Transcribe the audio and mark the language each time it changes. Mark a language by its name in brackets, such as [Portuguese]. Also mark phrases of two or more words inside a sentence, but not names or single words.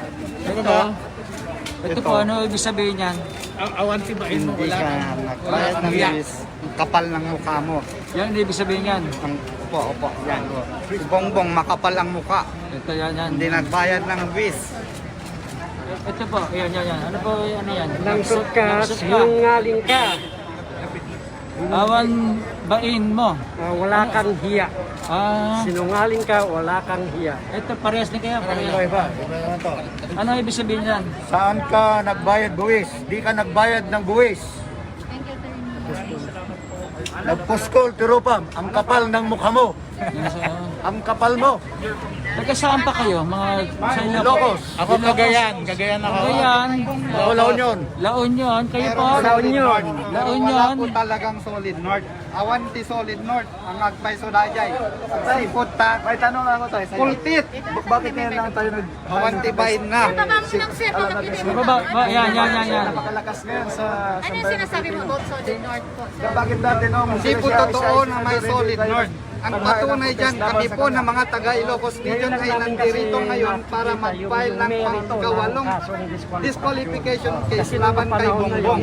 [Filipino] Ito po, ano ibig sabihin niyan? [Iloko] Awanti ba mo? [Filipino] Hindi ka nagbayad ng buwis. Ang kapal ng mukha mo. Yan ang ibig sabihin niyan. Opo. Yan. Si Bongbong makapal ang mukha. Ito yan. Hindi nagbayad ng buwis. Ito po, yan. Ano po, ano yan? [Iloko] Langsot ka, Langsot [Filipino] sinungaling ka. [Iloko] Awan bain mo. [Filipino] Wala kang hiya. Ah, Sinungaling ka, wala kang hiya. ito parehas na kayo. Iba naman to. Ano ibig sabihin niyan? Saan ka nagbayad buwis? Di ka nagbayad ng buwis. [English] Thank you, Attorney. [Iloko] Nagpuskol, tirupam. [Filipino] Ang kapal ng mukha mo. Yan sa, Ang kapal mo. taga saan pa kayo? Mga sa Ilocos. Ako Cagayan ako. Cagayan. La Union. La Union. Kayo po? La Union. La Wala Union. po talagang [English] solid north. [Iloko] Awanti [English] solid north. [Iloko] Ang agpay sudayay. Sipot ta. [Filipino] May tanong ako tayo. Kultit. Bakit ngayon lang tayo [Iloko] Awanti bayin na. [Filipino] Baba mo ng sir, makapili mo. Yan. Napakalakas ngayon sa... Ano yung sinasabi mo about [English] Solid North [Filipino] po, sir? Bakit dati no? Hindi po totoo na may [English] solid north. [Filipino] Ang patunay dyan, kami po na mga taga Ilocos Region ay nandirito ngayon para mag-file ng pangkawalong disqualification case laban kay Bongbong.